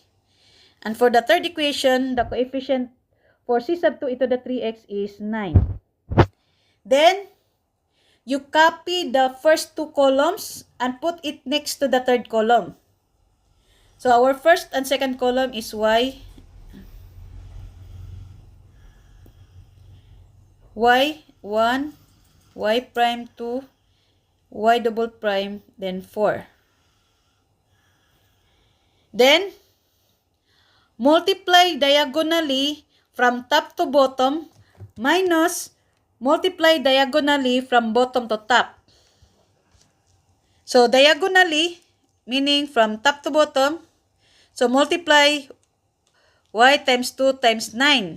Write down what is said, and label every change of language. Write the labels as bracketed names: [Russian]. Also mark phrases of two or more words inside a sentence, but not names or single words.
[English] And for the third equation, the coefficient for c sub 2 e to the 3x is 9. Then, you copy the first two columns and put it next to the third column. So, our first and second column is y 1, y prime 2, y double prime, then 4. Then, multiply diagonally from top to bottom minus multiply diagonally from bottom to top. So, diagonally, meaning from top to bottom, so multiply y times 2 times 9.